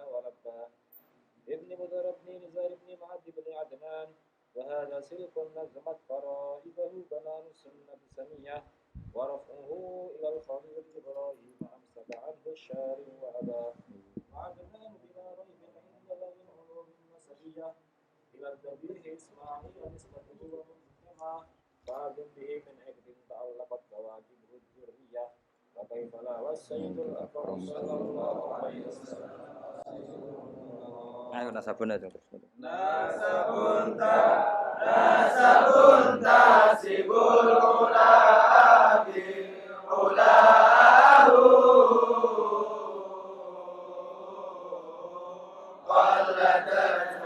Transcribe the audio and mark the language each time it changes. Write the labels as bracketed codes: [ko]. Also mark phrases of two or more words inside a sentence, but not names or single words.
[ar] ولباه ابن بدر بن نزار بن معد بن عدنان وهذا سلك نظمت فرائده بنان السنة سمية ورفعه إلى الخليل إبراهيم أمسك عنه الشارع وأباه وعدنان بلا ريب عند ذوي العلوم النسبية إلى الذبيح إسماعيل نسبته ومنهما بعد به من عقد تعلقت كواكبه الذرية وكيف لا والسيد الأكرم صلى الله عليه وسلم [id] Ayo nasabun aja terus. [ar] نسب تحسب العلا بحلاه قلدتها